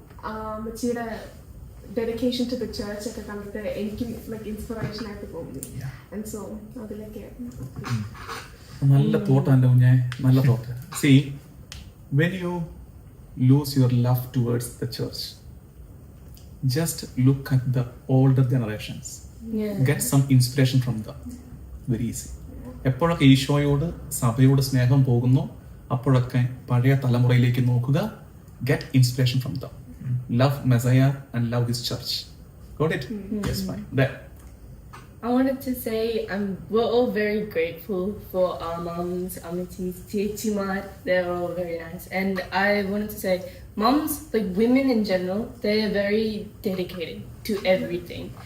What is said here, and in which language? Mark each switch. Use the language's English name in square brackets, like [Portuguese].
[Malayalam] അമ്മച്ചിയുടെ dedication to the church ഒക്കെ കണ്ടിട്ട് എനിക്ക് ഇൻസ്പിറേഷൻ ആയിട്ട് തോന്നി. [English] And so അതിലേക്ക് [Malayalam] നല്ല തോട്ട് എൻ്റെ കുഞ്ഞെ, നല്ല thought. [English] See, when you lose your love towards the church, just look at the older generations. Get some inspiration from them. Very easy. [Malayalam] എപ്പോഴൊക്കെ ഈശോയോട് സഭയോട് സ്നേഹം പോകുന്നു അപ്പോഴൊക്കെ പഴയ തലമുറയിലേക്ക് നോക്കുക. [English] Get inspiration from them. Love Messiah and love His church. Got it? Yes, fine. There. I wanted to say we're all very grateful for our moms, Amitis, Chichimar. They're all very nice. And I wanted to say, moms, like women in general, they're very dedicated to everything.